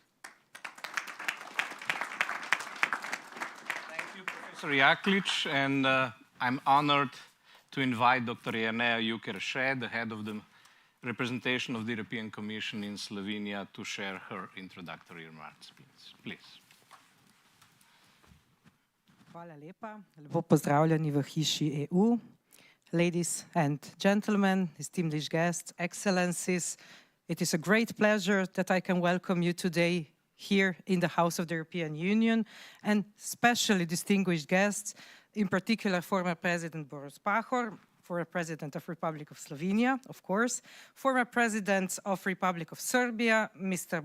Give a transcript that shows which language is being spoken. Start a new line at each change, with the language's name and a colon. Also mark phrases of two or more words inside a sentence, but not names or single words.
English: Professor Jaklič, and I'm honored to invite Dr. Jerneja Jug Jerše, the head of the representation of the European Commission in Slovenia, to share her introductory remarks. Please.
Slovenian: Hvala lepa. Lepo pozdravljeni v hiši EU.
English: Ladies and gentlemen, distinguished guests, excellencies, it is a great pleasure that I can welcome you today here in the House of the European Union, and especially distinguished guests, in particular former President Borut Pahor, former President of Republic of Slovenia, of course, former President of Republic of Serbia, Mr.